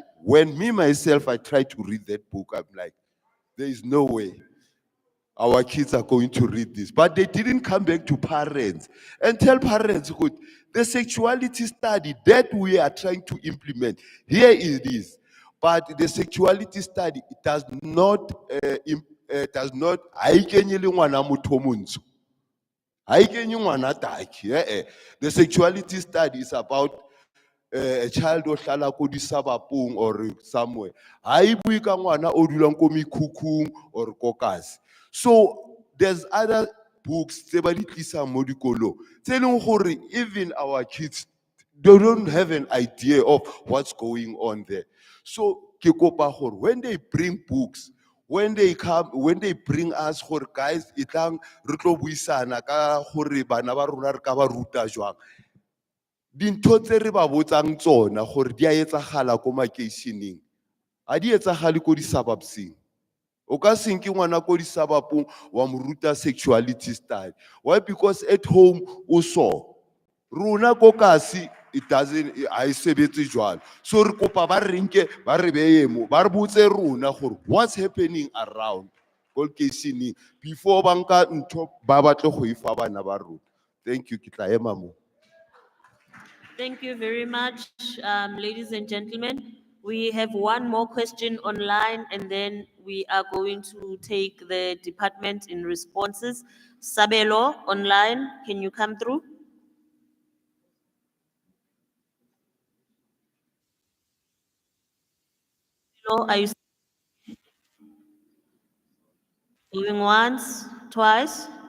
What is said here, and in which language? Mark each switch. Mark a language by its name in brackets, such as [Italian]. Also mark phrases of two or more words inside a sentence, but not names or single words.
[English] When me myself I try to read that book, I'm like, there is no way our kids are going to read this. But they didn't come back to parents and tell parents, good, the sexuality study that we are trying to implement, here it is. But the sexuality study, it does not, [Southern Sotho] ha e kenye le ngwana motho o montsho. Ha e kenye ngwana taki, [English] The sexuality study is about a child [Southern Sotho] o hlala ko disabapong [English] or somewhere. [Southern Sotho] Ha e bue ka ngwana o dulang ko mekhukhung or ko kasi. [English] So there's other books [Southern Sotho] tse ba di tlisang mo dikolong tse leng gore [English] even our kids, they don't have an idea of what's going on there. [Southern Sotho] So ke kopa gore [English] when they bring books, when they bring us [Southern Sotho] gore guys itlang re tlo buisana ka gore bana ba rona re ka ba ruta jwang. Dintho tse re ba botsang tsona gore di a etsagala ko makeišeneng a di etsagale ko di-suburbsing. O ka senke ngwana ko di-suburbong wa mo ruta [English] sexuality study. Why? Because at home [Southern Sotho] o saw rona ko kasi [English] it doesn't, [Southern Sotho] ha e sebetse jwalo. So re kopa ba re nke ba re beye mo ba re botse rona gore [English] what's happening around [Southern Sotho] ko lekeišeneng before ba nka ntho ba batle go e fa bana ba rona. [English] Thank you, [Southern Sotho] ke tla ema mo. [English] Thank you very much, ladies and gentlemen. We have one more question online, and then we are going to take the department in responses. Sabelo, online, can you come through? Sabelo, are you going once, twice?